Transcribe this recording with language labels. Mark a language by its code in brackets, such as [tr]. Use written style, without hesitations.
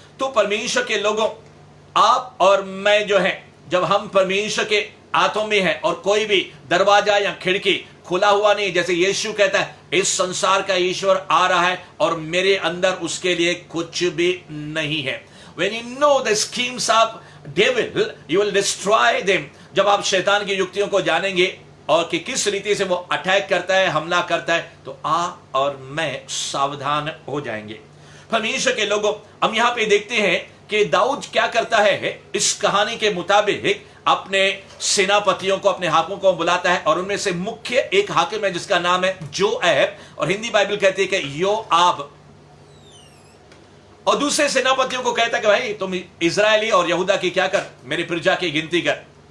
[hi] तो परमेश्वर के लोगों, आप और मैं जो है, जब हम परमेश्वर के हाथों में हैं और कोई भी दरवाजा या खिड़की खुला हुआ नहीं, जैसे यीशु कहता है इस संसार का ईश्वर आ रहा है और मेरे अंदर उसके लिए कुछ भी नहीं है। [en] When you know the schemes of devil, you will destroy them. [hi] जब आप शैतान की युक्तियों को जानेंगे और कि किस रीति से वो अटैक करता है, हमला करता है, तो आप और मैं सावधान हो जाएंगे। परमेश्वर के लोगों, हम यहां पे देखते हैं कि दाऊद क्या करता है, इस कहानी के मुताबिक अपने सेनापतियों को, अपने हाकिमों को बुलाता है, और उनमें से मुख्य एक हाकिम है जिसका नाम है जोएब, और हिंदी बाइबल कहती है कि योआब, और दूसरे सेनापतियों को कहता है कि भाई तुम इजरायली और यहूदा की क्या कर, मेरी प्रजा की गिनती कर।